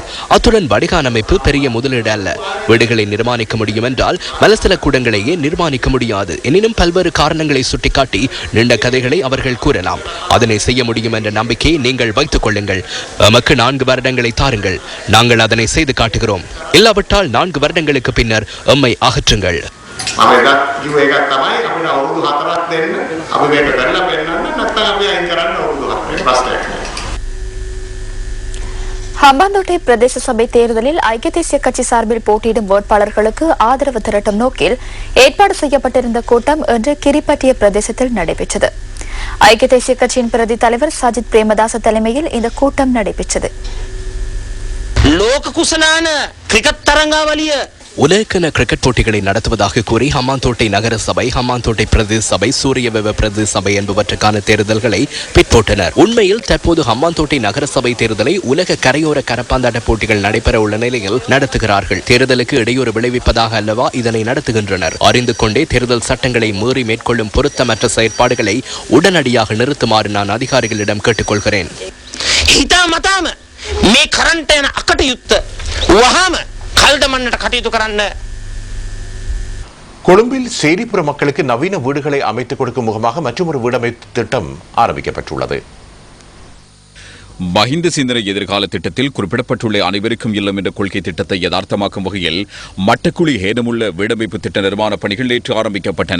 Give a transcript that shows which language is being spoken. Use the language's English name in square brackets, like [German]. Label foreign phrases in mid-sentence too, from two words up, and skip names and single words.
[Tamil] அத்துடன் வடிகான் அமைப்பு பெரிய முதலீடு அல்ல. வீடுகளை நிர்மாணிக்க முடியும் என்றால் மலசல கூடங்களையே நிர்மாணிக்க முடியாது. எனினும் பல்வேறு காரணங்களை சுட்டிக்காட்டி நீண்ட கதைகளை அவர்கள் கூறலாம். அதனை செய்ய முடியும் என்ற நம்பிக்கையை நீங்கள் வைத்துக் கொள்ளுங்கள். நமக்கு 4 வருடங்களை தாருங்கள். நாங்கள் அதனை செய்து காட்டுகிறோம். இல்லாவிட்டால் 4 வருடங்களுக்கு பின்னர் எம்மை அகற்றுங்கள். [Sinhala] මම එකක් කිව්ව එකක් තමයි අපිට අවුරුදු 4ක් දෙන්න අපි මේක කරලා පෙන්නන්න නැත්නම් අපි අයින් කරන්න අවුරුදු 4 ප්‍රශ්නයක් නෑ. [Tamil] ஹம்பாந்தோட்டை பிரதேச சபை தேர்தலில் ஐக்கிய தேசிய கட்சி சார்பில் போட்டியிடும் வேட்பாளர்களுக்கு ஆதரவு திரட்டும் நோக்கில் ஏற்பாடு செய்யப்பட்டிருந்த கூட்டம் இன்று கிரிப்பட்டிய பிரதேசத்தில் நடைபெற்றது. ஐக்கிய தேசிய கட்சியின் பிரதி தலைவர் சஜித் பிரேமதாச தலைமையில் இந்த கூட்டம் நடைபெற்றது. [Sinhala] ලෝක කුසලාන ක්‍රිකට් තරංගාවලිය [Tamil] உலகன கிரிக்கெட் போட்டிகளை நடத்துவதாக கூறி ஹம்பாந்தோட்டை நகர சபை, ஹம்பாந்தோட்டை பிரதேச சபை, சூரியவெவ பிரதேச சபை என்பவற்றுக்கான தேர்தல்களை பிற்போட்டனர். உண்மையில் தற்போது ஹம்பாந்தோட்டை நகர சபை தேர்தலை உலக கரையோர கரப்பாந்தாட்ட போட்டிகள் நடைபெற உள்ள நிலையில் நடத்துகிறார்கள். தேர்தலுக்கு இடையூறு விளைவிப்பதாக அல்லவா இதனை நடத்துகின்றனர். அறிந்து கொண்டே தேர்தல் சட்டங்களை மீறி மேற்கொள்ளும் பொருத்தமற்ற செயற்பாடுகளை உடனடியாக நிறுத்துமாறு நான் அதிகாரிகளிடம் கேட்டுக்கொள்கிறேன். [Sinhala] හිතා මතාම මේ කරන්ට යන අකටයුත්ත වහාම කල්දමන්නට කටයුතු කරන්න. [Tamil] கொழும்பில் சேரிப்புற மக்களுக்கு நவீன வீடுகளை அமைத்துக் கொடுக்கும் முகமாக மற்றொரு வீடமைப்பு திட்டம் ஆரம்பிக்கப்பட்டுள்ளது. மஹிந்த சிந்தனை எதிர்கால திட்டத்தில் குறிப்பிடப்பட்டுள்ள அனைவருக்கும் இல்லம் என்ற கொள்கை திட்டத்தை யதார்த்தமாக்கும் வகையில் மட்டக்குழி ஹேனமுள்ள வீடமைப்பு திட்ட நிர்மாண பணிகள் நேற்று ஆரம்பிக்கப்பட்டன.